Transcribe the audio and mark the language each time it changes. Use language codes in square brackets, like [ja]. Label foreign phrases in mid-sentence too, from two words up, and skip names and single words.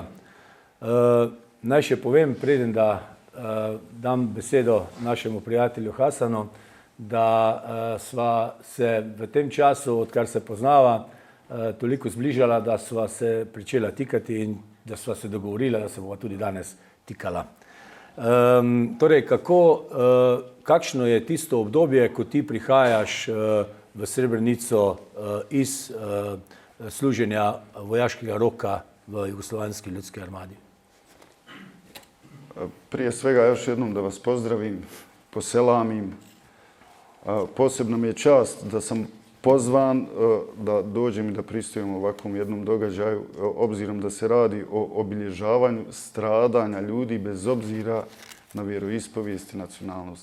[sl] Naj še povem, preden da dam besedo našemu prijatelju Hasanu, da sva se v tem času, odkar se poznava, toliko zbližala, da sva se pričela tikati in da sva se dogovorila, da se bova tudi danes tikala. Torej, kakšno je tisto obdobje, ko ti prihajaš v Srebrenico iz služenja vojaškega roka v Jugoslovanski ljudskoj armadi? [bs] Prije svega još jednom da vas pozdravim, poselamim. Posebno mi je čast da sam pozvan da dođem i da pristujem ovakvom jednom događaju, obzirom da se radi o obilježavanju stradanja ljudi bez obzira na vjeroispovijest i nacionalnost.